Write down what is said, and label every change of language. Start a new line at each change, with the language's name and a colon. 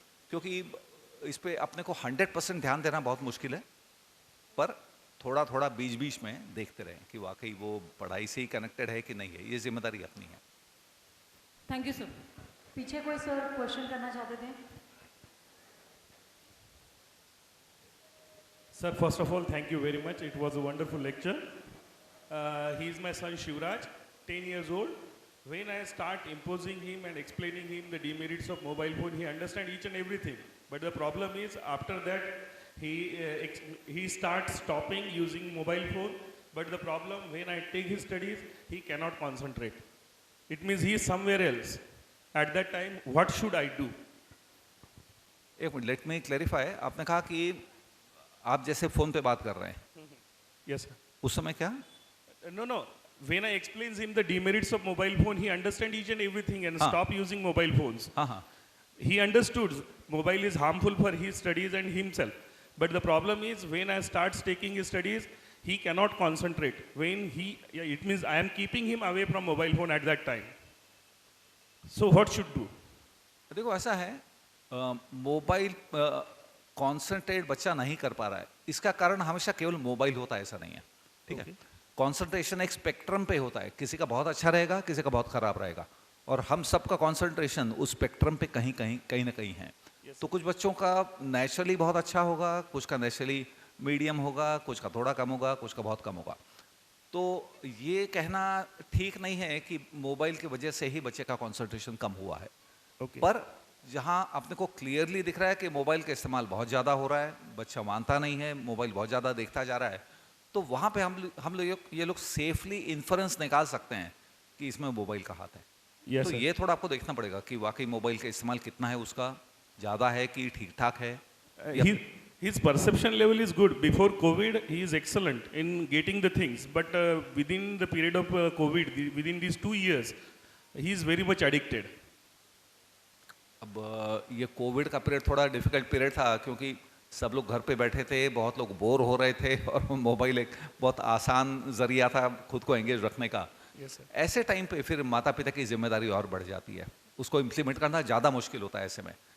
Hindi: क्योंकि इस पे अपने को 100% ध्यान देना बहुत मुश्किल है, पर थोड़ा थोड़ा बीच बीच में देखते रहें कि वाकई वो पढ़ाई से ही कनेक्टेड है कि नहीं है। ये जिम्मेदारी अपनी है। Thank you sir. पीछे कोई सर क्वेश्चन करना चाहते थे?
English: Sir, first of all, thank you very much. It was a wonderful lecture. He is my son Shivraj, 10 years old. When I start imposing him and explaining him the demerits of mobile phone, he understands each and everything. But the problem is, after that, he starts stopping using mobile phone. But the problem, when I take his studies, he cannot concentrate. It means he is somewhere else. At that time, what should I do?
Hindi: एक minute,
English: Let me clarify.
Hindi: आपने कहा कि आप जैसे phone पे बात कर रहे हैं,
English: Yes, sir.
Hindi: उस समय क्या?
English: No. When I explains him the demerits of mobile phone, he understands each and everything and
Hindi: हाँ.
English: stop using mobile phones.
Hindi: हाँ हाँ,
English: He understood mobile is harmful for his studies and himself. But the problem is when I starts taking his studies, he cannot concentrate. It means I am keeping him away from mobile phone at that time. So what should do?
Hindi: देखो ऐसा है, mobile concentrate बच्चा नहीं कर पा रहा है, इसका कारण हमेशा केवल मोबाइल होता है ऐसा नहीं है। ठीक है, कॉन्सेंट्रेशन एक स्पेक्ट्रम पे होता है, किसी का बहुत अच्छा रहेगा, किसी का बहुत खराब रहेगा, और हम सबका कॉन्सेंट्रेशन उस स्पेक्ट्रम पे कहीं ना कहीं है। तो कुछ बच्चों का नेचुरली बहुत अच्छा होगा, कुछ का नेचुरली मीडियम होगा, कुछ का थोड़ा कम होगा, कुछ का बहुत कम होगा। तो ये कहना ठीक नहीं है कि मोबाइल की वजह से ही बच्चे का कॉन्सेंट्रेशन कम हुआ है।
English: Okay.
Hindi: पर जहाँ अपने को क्लियरली दिख रहा है कि मोबाइल का इस्तेमाल बहुत ज़्यादा हो रहा है, बच्चा मानता नहीं है, मोबाइल बहुत ज़्यादा देखता जा रहा है, तो वहाँ पे हम लोग ये लोग सेफली इन्फ्रेंस निकाल सकते हैं कि इसमें मोबाइल का हाथ है।
English: Yes,
Hindi: तो
English: sir.
Hindi: ये थोड़ा आपको देखना पड़ेगा कि वाकई मोबाइल का इस्तेमाल कितना है, उसका ज़्यादा है कि ठीक ठाक है।
English: His perception level is good. Before COVID, he is excellent in getting the things. But within the period of COVID, within these 2 years, he is very much addicted.
Hindi: अब ये कोविड का पीरियड थोड़ा डिफिकल्ट पीरियड था, क्योंकि सब लोग घर पे बैठे थे, बहुत लोग बोर हो रहे थे, और मोबाइल एक बहुत आसान जरिया था खुद को एंगेज रखने का।
English: Yes, sir.
Hindi: ऐसे टाइम पे फिर माता पिता की जिम्मेदारी और बढ़ जाती है, उसको इम्प्लीमेंट करना ज़्यादा मुश्किल होता है ऐसे में।